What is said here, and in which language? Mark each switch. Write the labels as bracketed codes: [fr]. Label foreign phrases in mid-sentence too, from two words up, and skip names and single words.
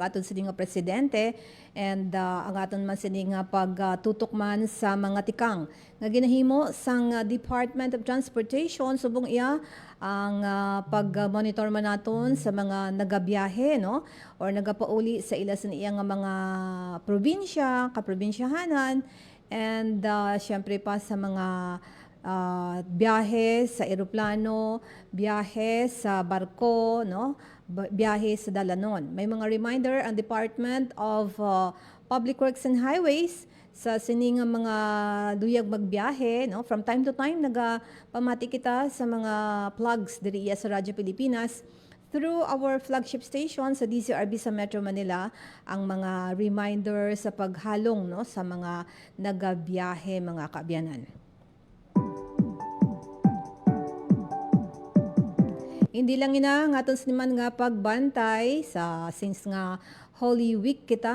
[hil] aton sining presidente and ang aton man sining pagtutok man sa mga tikang nga ginahimo sang Department of Transportation subong iya ang pag-monitor man naton sa mga nagabiyahe, no, or nagapauli sa ila sa iyang mga probinsya, kaprobinsyahanan, and syempre pa sa mga biyahe sa eroplano, biyahe sa barko, no? Biyahe sa dalanon. May mga reminder ang Department of Public Works and Highways sa sining mga duyag magbiyahe, no? [en] From time to time [hil] nagapamati kita sa mga plugs diri sa Radyo Pilipinas [en] through our flagship station [hil] sa DZRB sa Metro Manila, ang mga reminder sa paghalong, no, sa mga nagabiyahe mga kaabyanan. Hindi lang ina nga aton siniman nga pagbantay sa since nga Holy Week kita,